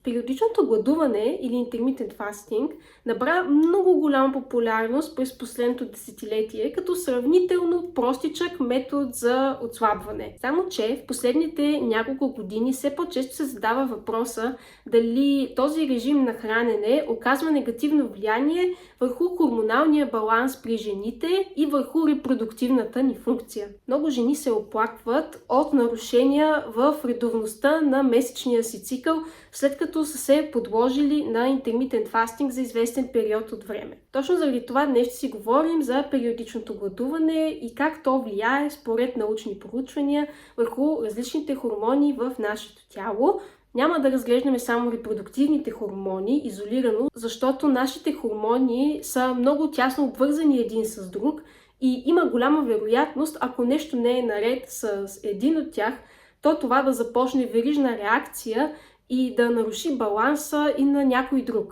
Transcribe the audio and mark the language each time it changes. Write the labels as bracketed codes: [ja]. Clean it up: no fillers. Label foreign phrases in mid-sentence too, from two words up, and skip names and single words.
[bg] Периодичното гладуване или [en] intermittent fasting [bg] набра много голяма популярност през последното десетилетие като сравнително простичък метод за отслабване. Само че в последните няколко години все по-често се задава въпроса дали този режим на хранене оказва негативно влияние върху хормоналния баланс при жените и върху репродуктивната ни функция. Много жени се оплакват от нарушения в редовността на месечния си цикъл, след като са се подложили на [en] intermittent fasting [bg] за известен период от време. Точно заради това днес ще си говорим за периодичното гладуване и как то влияе според научни проучвания върху различните хормони в нашето тяло. Няма да разглеждаме само репродуктивните хормони изолирано, защото нашите хормони са много тясно обвързани един с друг и има голяма вероятност, ако нещо не е наред с един от тях, то това да започне верижна реакция и да наруши баланса и на някой друг.